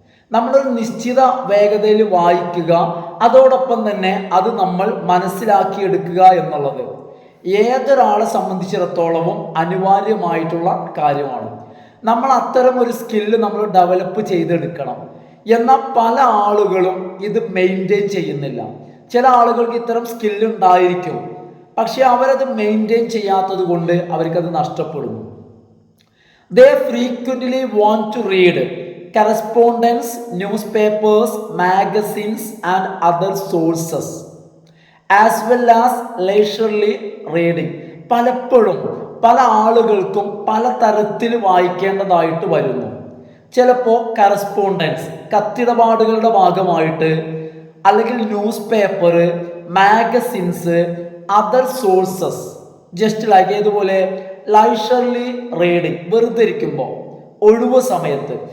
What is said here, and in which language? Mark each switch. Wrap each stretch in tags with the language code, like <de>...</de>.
<ml>നമ്മളൊരു നിശ്ചിത വേഗതയിൽ വായിക്കുക, അതോടൊപ്പം തന്നെ അത് നമ്മൾ മനസ്സിലാക്കിയെടുക്കുക എന്നുള്ളത് ഏതൊരാളെ സംബന്ധിച്ചിടത്തോളവും അനിവാര്യമായിട്ടുള്ള കാര്യമാണ്. നമ്മൾ അത്തരം ഒരു സ്കില്ല് നമ്മൾ ഡെവലപ്പ് ചെയ്തെടുക്കണം. എന്നാൽ പല ആളുകളും ഇത് മെയിൻറ്റെയിൻ ചെയ്യുന്നില്ല. ചില ആളുകൾക്ക് ഇത്തരം സ്കില്ല് ഉണ്ടായിരിക്കും, പക്ഷെ അവരത് മെയിൻറ്റെയിൻ ചെയ്യാത്തത് കൊണ്ട് അവർക്കത് നഷ്ടപ്പെടുന്നു.</ml> <en>They frequently want to read correspondence, newspapers, magazines and other sources as well as leisurely reading.</en> <ml>പലപ്പോഴും പല ആളുകൾക്കും പല തരത്തിൽ വായിക്കേണ്ടതായിട്ട് വരുന്നു. ചിലപ്പോൾ കറസ്പോണ്ടൻസ്, കത്തിടപാടുകളുടെ ഭാഗമായിട്ട്, അല്ലെങ്കിൽ news paper, magazines,</ml> <en>other sources, just like</en> <ml>ഏതുപോലെ ലൈഷർലി റീഡിങ്, വെറുതെ ഇരിക്കുമ്പോൾ, ഒഴിവ് സമയത്ത്.</ml>